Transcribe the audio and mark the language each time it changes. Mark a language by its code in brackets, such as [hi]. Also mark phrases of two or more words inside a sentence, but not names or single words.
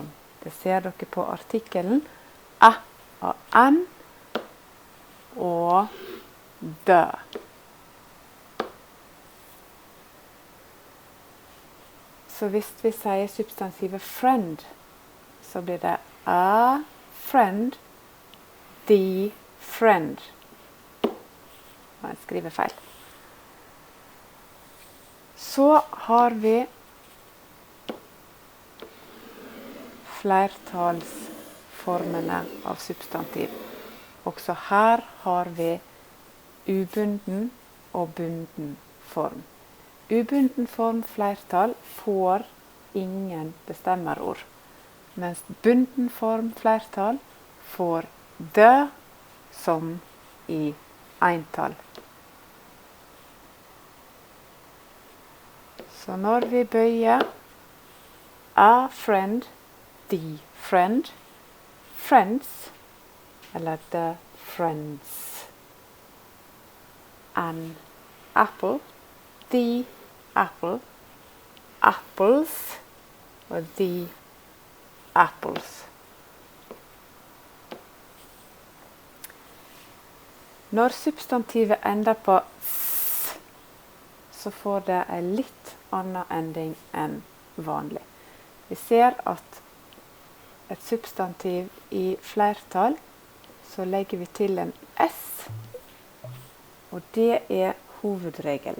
[no] Det ser dere på artikkelen. A og an og the. Så hvis vi sier substantivet friend, så blir det [en] a friend, the friend. [no] Jeg skriver feil. Så har vi flertallsformene av substantiv. Også her har vi ubunden og bunden form. Ubunden form flertall får ingen bestemmerord, mens bunden form flertall får the som i entall. Så når vi bøyer [en] a friend, the friend, friends, [no] eller [en] the friends, an apple, the apple, apples, [no] og [en] the apples. [no] Når substantivet ender på s, så får det en litt annen ending enn vanlig. Vi ser at et substantiv i flertall, så legger vi til en s, Og det er hovedregelen.